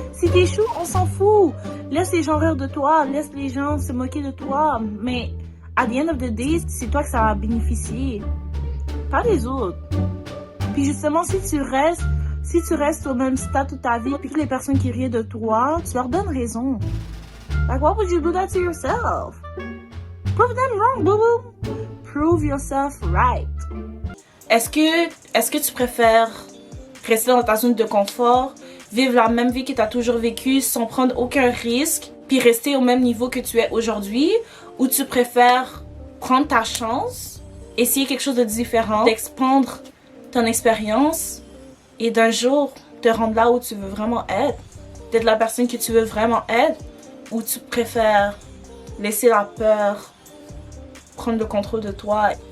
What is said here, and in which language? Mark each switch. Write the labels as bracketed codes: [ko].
[fr] Si t'échoues, on s'en fout. Laisse les gens rire de toi, laisse les gens se moquer de toi. Mais, [en] at the end of the day, [fr] c'est toi que ça va bénéficier. Pas les autres. Puis justement, si tu restes au même stade toute ta vie, puis que les personnes qui rient de toi, tu leur donnes raison. [en] Like, why would you do that to yourself? Prove them wrong, boo-boo. Prove yourself right. [fr] Est-ce que tu préfères rester dans ta zone de confort, vivre la même vie que tu as toujours vécue sans prendre aucun risque, puis rester au même niveau que tu es aujourd'hui, ou tu préfères prendre ta chance, essayer quelque chose de différent, d'expandre ton expérience et d'un jour te rendre là où tu veux vraiment être, d'être la personne que tu veux vraiment être, ou tu préfères laisser la peur prendre le contrôle de toi?